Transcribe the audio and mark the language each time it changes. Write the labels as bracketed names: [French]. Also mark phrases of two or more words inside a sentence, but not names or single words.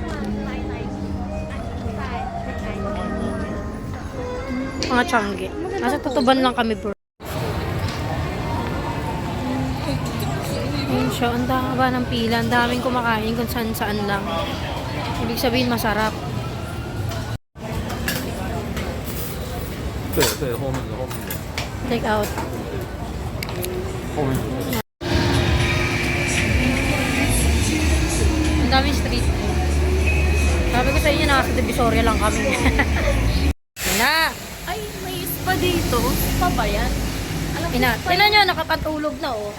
[Filipino] Mga tiyangge. Nasa Tutuban lang kami, bro. Ayun siya, ang haba ng pila, ang daming kumakain kung saan lang. Ibig sabihin masarap. [Chinese] 对对，后面的后面的 [English] Take out. [Chinese] 后面的。 [Filipino] Ang daming [English] street food. [Filipino] Sabi ko sa inyo, nasa Divisoria lang kami. Ina! Ay, may spa dito. Spa ba yan? Ina nyo, nakapatulog na oh.